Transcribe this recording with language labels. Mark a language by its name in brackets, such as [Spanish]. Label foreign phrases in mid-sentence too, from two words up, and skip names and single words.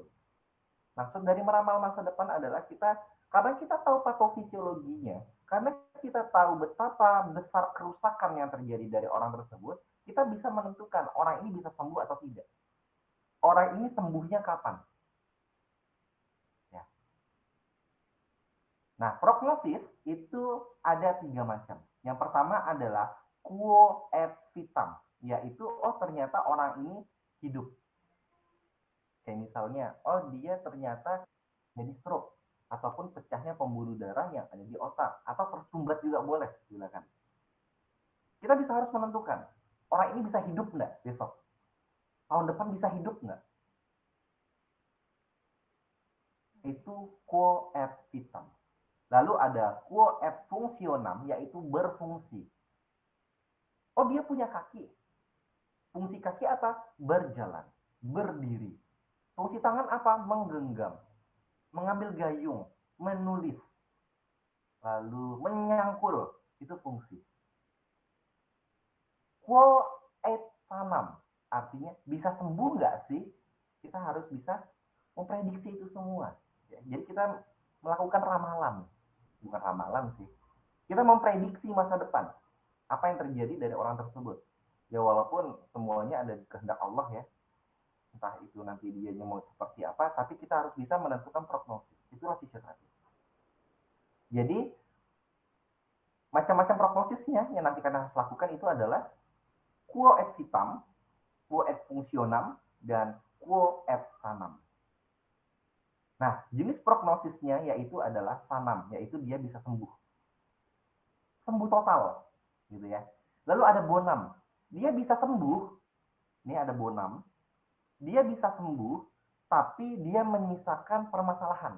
[Indonesian] Maksud dari meramal masa depan adalah karena kita tahu patofisiologinya, karena kita tahu betapa besar kerusakan yang terjadi dari orang tersebut, kita bisa menentukan orang ini bisa sembuh atau tidak. Orang ini sembuhnya kapan. Ya. Nah, prognosis itu ada 3 macam. Yang pertama adalah [Latin] quo et vitam, [Indonesian] yaitu ternyata orang ini hidup. Kayak misalnya, dia ternyata jadi stroke ataupun pecahnya pembuluh darah yang ada di otak atau tersumbat juga boleh, silakan. Kita bisa harus menentukan orang ini bisa hidup nggak besok, tahun depan bisa hidup nggak. Itu [Latin] quo et vitam. [Indonesian] Lalu ada [Latin] quo et functionam, [Indonesian] yaitu berfungsi. Dia punya kaki. Fungsi kaki apa? Berjalan, berdiri. Fungsi tangan apa? Menggenggam, mengambil gayung, menulis, lalu menyangkul. Itu fungsi. [Latin] Quo et sanam, [Indonesian] artinya bisa sembuh nggak sih? Kita harus bisa memprediksi itu semua. Ya, jadi kita melakukan ramalan, bukan ramalan sih. Kita memprediksi masa depan, apa yang terjadi dari orang tersebut. Ya walaupun semuanya ada di kehendak Allah ya, entah itu nanti dia mau seperti apa, tapi kita harus bisa menentukan prognosis. Itulah fisioterapi. Jadi macam-macam prognosisnya yang nanti kita harus lakukan itu adalah [Latin] quo et vitam, quo et functionam, [Indonesian] dan [Latin] quo et sanam. [Indonesian] Nah, jenis prognosisnya yaitu adalah sanam, yaitu dia bisa sembuh. Sembuh total, gitu ya. Lalu ada bonam, dia bisa sembuh, ini ada bonam, dia bisa sembuh, tapi dia menyisakan permasalahan.